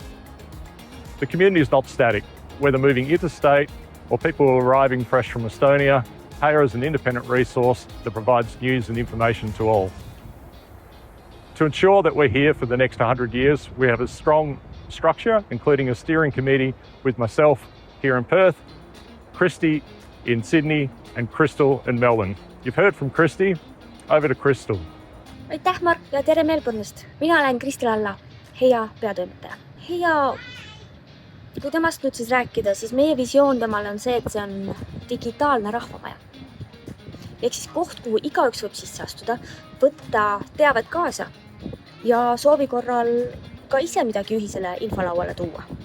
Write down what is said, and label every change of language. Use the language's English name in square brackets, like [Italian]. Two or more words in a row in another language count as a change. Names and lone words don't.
[English] The community is not static. Whether moving interstate or people arriving fresh from Estonia, Heia is an independent resource that provides news and information to all. To ensure that we're here for the next 100 years, we have a strong structure, including a steering committee with myself here in Perth, Kristi in Sydney, and Crystal in Melbourne. You've heard from Kristi. Over to Crystal. [Estonian] Aitäh, Mark, ja tere Melbourne'ist. Mina olen Kristel Alla, Heia peatoimetaja. Heia, kui temast nüüd siis rääkida, siis meie visioon temal on see, et see on digitaalne rahvamaja. Ehk siis koht, kuhu igaüks võib sisse astuda, võtta teavet kaasa ja soovi korral ka ise midagi ühisele infolauale tuua.